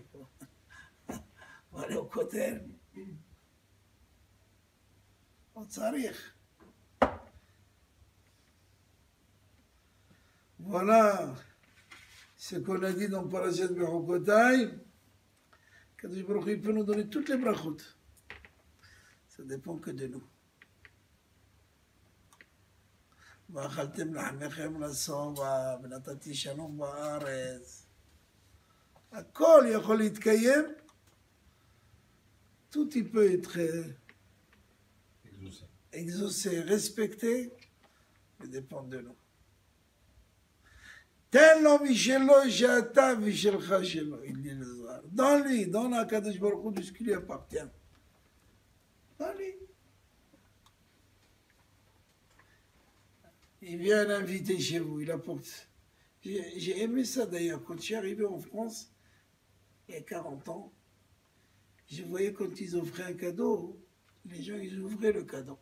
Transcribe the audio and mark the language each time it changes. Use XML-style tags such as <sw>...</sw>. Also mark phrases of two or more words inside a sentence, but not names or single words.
<fr>Pour aller au Kotel. On s'arrête. Voilà ce qu'on a dit dans Parashat Bechukotai.</fr> <he>קדוש ברוך הוא</he> <fr>peut nous donner toutes les brachot. Ça dépend que de nous.</fr> <he>ואכלתם לחמכם לשובע ונתתי שלום בארץ. הכל יכול להתקיים.</he> <fr>Tout il peut être exaucé, respecté, mais dépend de nous.</fr> <he>תן לו משלו שאתה ושלך שלו,</he> <fr>il dit le Zohar. Donne-lui, donne à</fr> <he>קדוש ברוך הוא</he> <fr>de ce qui lui appartient. Donne-lui. Il vient l'inviter chez vous, il apporte. J'ai aimé ça d'ailleurs, quand je suis arrivé en France, il y a 40 ans, je voyais quand ils offraient un cadeau, les gens, ils ouvraient le cadeau.</fr>